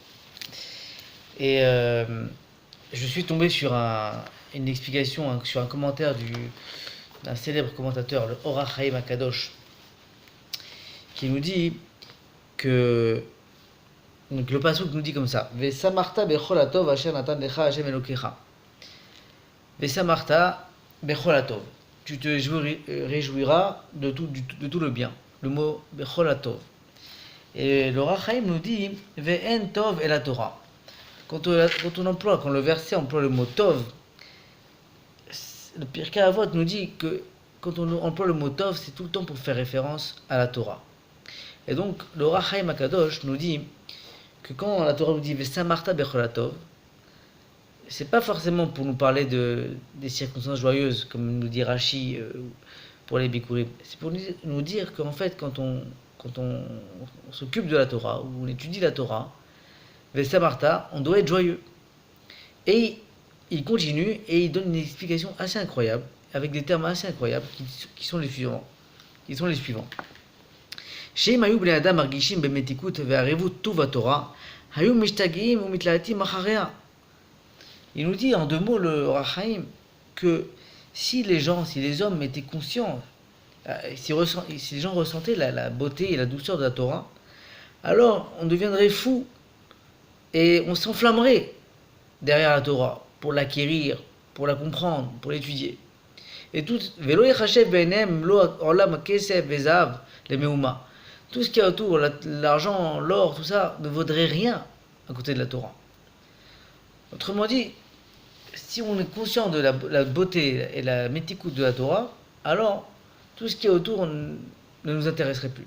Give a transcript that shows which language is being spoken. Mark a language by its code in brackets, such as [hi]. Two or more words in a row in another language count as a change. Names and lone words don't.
[fr] Et je suis tombé sur une explication, sur un commentaire d'un célèbre commentateur, le Or HaChaim Akadosh, qui nous dit que donc le pasuk nous dit comme ça: [he] ושמחת בכל הטוב אשר נתן לך השם אלוקיך. ושמחת בכל הטוב. [fr] Tu te réjouiras de tout le bien. Le mot [he] בכל הטוב. [fr] Et le Or HaChaim nous dit [he] ואין טוב אלא תורה. [fr] Quand le verset emploie le mot tov, le Pirkei Avot nous dit que quand on emploie le mot tov, c'est tout le temps pour faire référence à la Torah. Et donc, le Or HaChaim Akadosh nous dit que quand la Torah nous dit [he] ושמחת בכל טוב, [fr] c'est pas forcément pour nous parler des circonstances joyeuses, comme nous dit Rashi pour les Bikurim. C'est pour nous dire qu'en fait, quand on s'occupe de la Torah, ou on étudie la Torah, Vesamarta, on doit être joyeux. Et il continue et il donne une explication assez incroyable, avec des termes assez incroyables, qui sont les suivants. [he] שאם היו בני אדם מרגישים במתיקות וערבות טוב התורה, היו משתגעים ומתלהטים אחריה. [fr] Il nous dit en deux mots, le Rachaim, que si les hommes étaient conscients, si les gens ressentaient la beauté et la douceur de la Torah, alors on deviendrait fou et on s'enflammerait derrière la Torah pour l'acquérir, pour la comprendre, pour l'étudier. Et tout, [he] ולא יחשב בעיניהם לא עולם כסף וזהב למאומה. [fr] Tout ce qui est autour, l'argent, l'or, tout ça, ne vaudrait rien à côté de la Torah. Autrement dit, si on est conscient de la beauté et la métikout de la Torah, alors tout ce qui est autour ne nous intéresserait plus.